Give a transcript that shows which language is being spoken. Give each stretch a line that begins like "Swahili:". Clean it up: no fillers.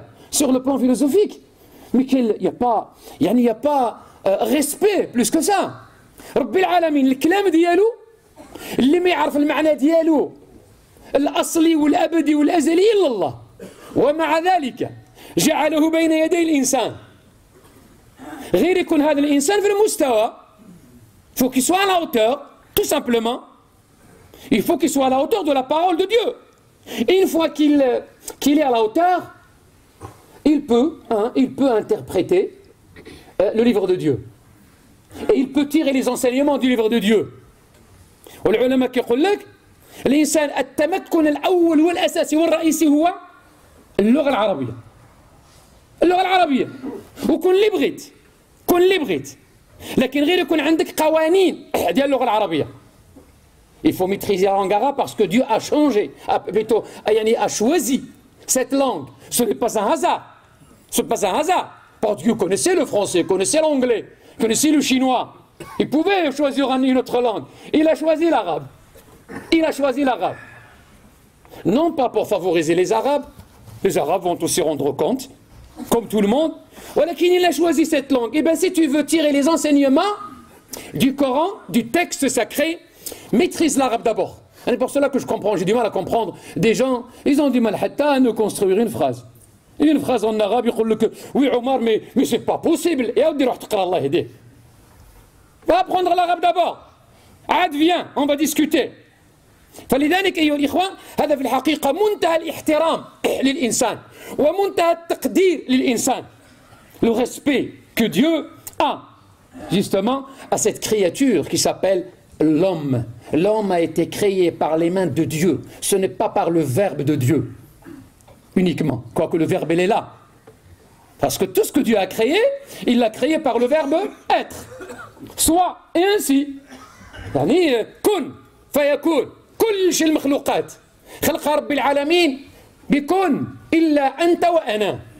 French: Sur le plan philosophique, mais il n'y a pas respect plus que ça.
Arabic: Rabbil alamin, الكلام ديالو اللي ما يعرف المعنى ديالو الأصلي والأبدي والأزلي إلا الله، ومع ذلك جعله بين يدي الإنسان. غير يكون هذا الإنسان في المستوى،
French: il faut qu'il soit à la hauteur, tout simplement. Il faut qu'il soit à la hauteur de la parole de Dieu. Et une fois qu'il est à la hauteur, il peut interpréter le livre de Dieu. Et il peut tirer les enseignements du livre de Dieu.
Arabic: والعلماء كيقول لك الإنسان التمكن الأول والأساسي والرئيسي هو اللغة العربية. اللغة العربية. وكن اللي بغيت. كن اللي بغيت. لكن غير يكون عندك قوانين ديال اللغة العربية.
French: Il faut maîtriser la langue arabe parce que Dieu a changé, a choisi cette langue. Ce n'est pas un hasard. Ce n'est pas un hasard. Parce que Dieu connaissait le français, connaissait l'anglais, connaissait le chinois. Il pouvait choisir une autre langue. Il a choisi l'arabe. Il a choisi l'arabe. Non pas pour favoriser les Arabes. Les Arabes vont aussi rendre compte, comme tout le monde. Voilà qu'il a choisi cette langue. Et bien si tu veux tirer les enseignements du Coran, du texte sacré, maîtrise l'arabe d'abord. C'est pour cela que je comprends, j'ai du mal à comprendre des gens, ils ont du mal à nous construire une phrase. Une phrase en arabe, ils disent que oui Omar, mais c'est pas possible. Et on dit Allah aider. Va apprendre l'arabe d'abord. عاد viens, on va discuter.
Arabic: فلذلك أيها الإخوة هذا في الحقيقة منتهى الاحترام للإنسان ومنتهى التقدير للإنسان.
French: Le respect que Dieu a justement à cette créature qui s'appelle l'homme. L'homme a été créé par les mains de Dieu. Ce n'est pas par le verbe de Dieu uniquement. Quoique le verbe il est là. Parce que tout ce que Dieu a créé, il l'a créé par le verbe être. Soit et ainsi.
Arabic: يعني كن فيكون كل شيء المخلوقات خلق رب العالمين بكن إلا أنت وأنا.